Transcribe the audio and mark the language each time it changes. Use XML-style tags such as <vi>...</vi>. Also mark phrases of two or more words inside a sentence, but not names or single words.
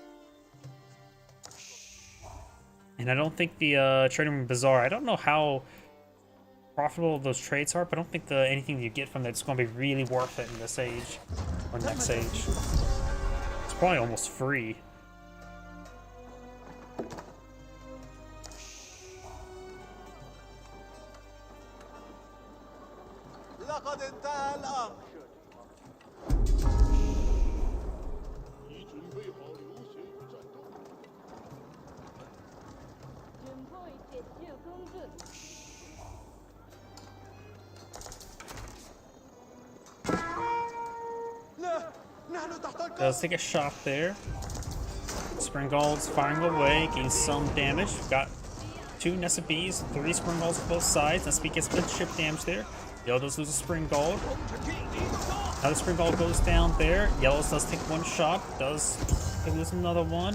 <en>And I don't think the Trading Room Bazaar, I don't know how profitable those trades are, but I don't think anything you get from that's going to be really worth it in this age or next age. It's probably almost free.</en> <ar>لقد انتهى الأمر.</ar> <zh>已准备好流血与战斗。</zh> <ar>لا، نحن تحت القصف.</ar> <en>Let's take a shot there. Spring Golds firing away, getting some damage. We've got 2 Nested Bees, 3 Spring Golds on both sides. Nested Bee gets a bit of chip damage there. Yellow does lose a Spring Gold. Another Spring Gold goes down there. Yellow does take 1 shot, does lose another one.</en>